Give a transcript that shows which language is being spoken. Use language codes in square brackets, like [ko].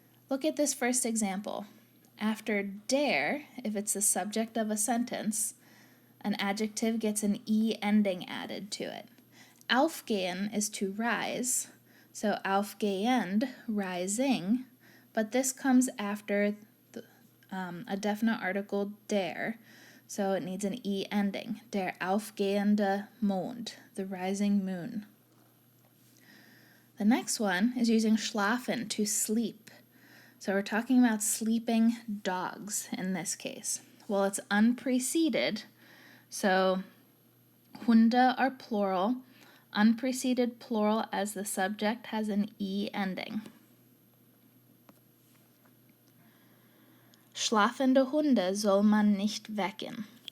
[en] Look at this first example. After der, if it's the subject of a sentence, an adjective gets an E ending added to it. Aufgehen is to rise. So aufgehend, rising, but this comes after a definite article der, so it needs an E ending. [de] Der aufgehende Mond, [en] the rising moon. The next one is using schlafen, to sleep. So we're talking about sleeping dogs in this case. Well, it's unpreceded, so Hunde are plural. Unpreceded plural as the subject has an E ending. [de] Schlafende Hunde soll man nicht wecken.